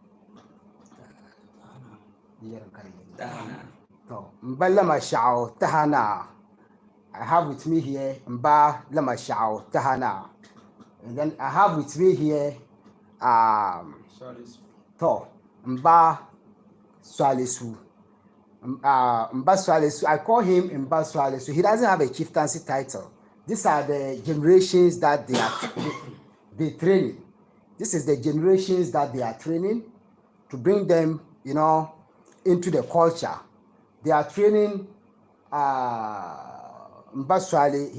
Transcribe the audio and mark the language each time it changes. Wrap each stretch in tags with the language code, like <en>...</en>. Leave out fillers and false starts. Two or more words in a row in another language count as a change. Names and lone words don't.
<en>Mba Lamashao Tahana. I have with me here Mba Lamashao Tahana. And then I have with me here Mba Swalesu. Mba Swalesu. I call him Mba Swalesu. He doesn't have a chieftaincy title. These are the generations that they training. This is the generations that they are training to bring them, into the culture. They are training Mba Swale.</en>